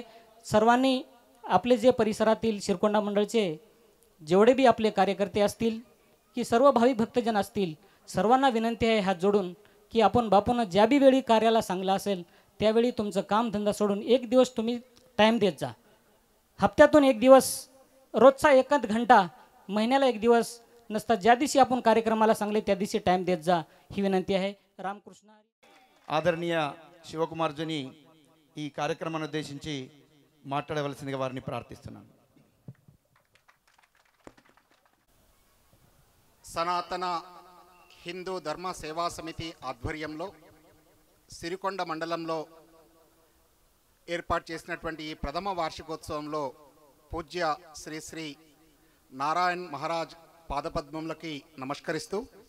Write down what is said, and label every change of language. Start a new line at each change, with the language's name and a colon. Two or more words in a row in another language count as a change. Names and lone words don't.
Marathi: सर्वांनी आपले जे परिसरातील शिरकोंडा मंडळचे जेवढे बी आपले कार्यकर्ते असतील की सर्व भाविक भक्तजन असतील सर्वांना विनंती आहे हात जोडून की आपण बापूंना ज्या बी वेळी कार्याला सांगलं असेल त्यावेळी तुमचं कामधंदा सोडून 1 दिवस तुम्ही टाईम देत जा. हप्त्यातून 1 दिवस, रोजचा 1 घंटा, महिन्याला 1 दिवस नसता ज्या दिवशी आपण कार्यक्रमाला सांगले त्या दिवशी टाईम देत जा ही विनंती आहे.
Telugu: రామకృష్ణ. ఆదరణీయ శివకుమార్జుని ఈ కార్యక్రమాన్ని ఉద్దేశించి మాట్లాడవలసిందిగా వారిని ప్రార్థిస్తున్నాను. సనాతన హిందూ ధర్మ సేవా సమితి ఆధ్వర్యంలో సిరికొండ మండలంలో ఏర్పాటు చేసినటువంటి ఈ ప్రథమ వార్షికోత్సవంలో పూజ్య శ్రీ శ్రీ నారాయణ్ మహారాజ్ పాదపద్మములకి నమస్కరిస్తూ